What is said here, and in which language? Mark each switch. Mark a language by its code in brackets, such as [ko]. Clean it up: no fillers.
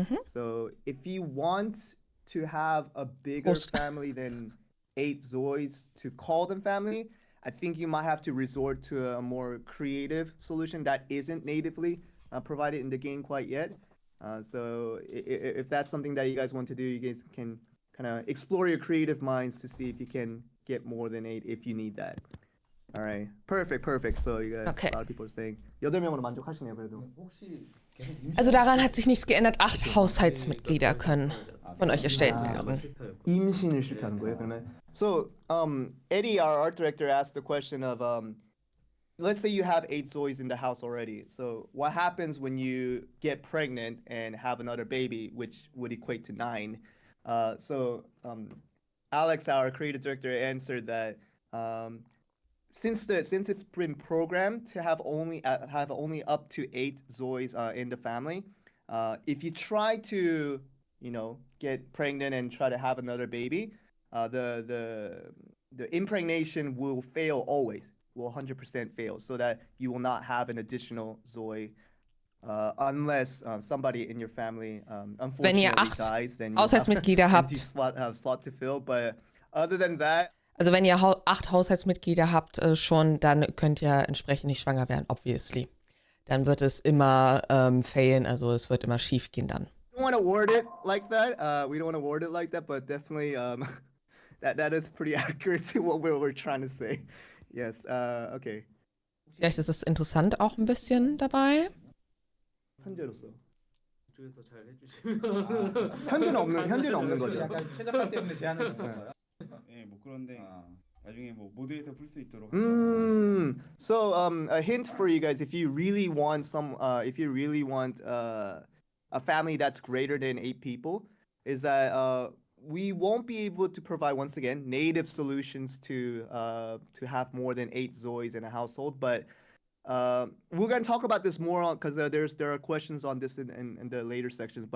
[en] So if you want to have a bigger family than 8 ZOIs to call them family, I think you might have to resort to a more creative solution that isn't natively provided in the game quite yet. So if that's something that you guys want to do, you guys can kind of explore your creative minds to see if you can get more than 8 if you need that. All right, perfect. So you guys, Okay. a lot of people are saying [ko] 8명으로 만족하시네요, 그래도. [de] Also daran hat sich nichts geändert. 8 Haushaltsmitglieder können von euch erstellt werden. [ko] 임신을 실패하는 거예요, 그러면? [en] So, Eddie, our art director, asked the question of, let's say you have 8 ZOIs in the house already. So, what happens when you get pregnant and have another baby, which would equate to 9? So, Alex, our creative director, answered that since it's been programmed to have only up to 8 ZOIs in the family, if you try to get pregnant and try to have another baby, the impregnation will fail always, will 100% fail, so that you will not have an additional ZOI unless somebody in your family unfortunately dies, then you [de] Haushaltsmitglieder [en] have [de] habt, [en] a slot to fill. But other than that, [de] also wenn ihr 8 Haushaltsmitglieder habt schon, dann könnt ihr entsprechend nicht schwanger werden, obviously. Dann wird es immer failen, also es wird immer schief gehen dann. [en] We don't want to word it like that. We don't want to word it like that, but definitely that is pretty accurate to what we're trying to say. Yes. Okay. [de] Vielleicht ist es interessant auch ein bisschen dabei. [ko] 현재로서. 쪽에서 잘 해주시면. 현재는 없는 거죠. 약간 최적화 때문에 제한을 건 거야? 예, 뭐 그런데 나중에 뭐 모드에서 풀 수 있도록. [en] So a hint for you guys, if you really want a family that's greater than 8 people, is that we won't be able to provide, once again, native solutions to have more than 8 ZOIs in a household, but we're going to talk about this more because there are questions on this in the later sections.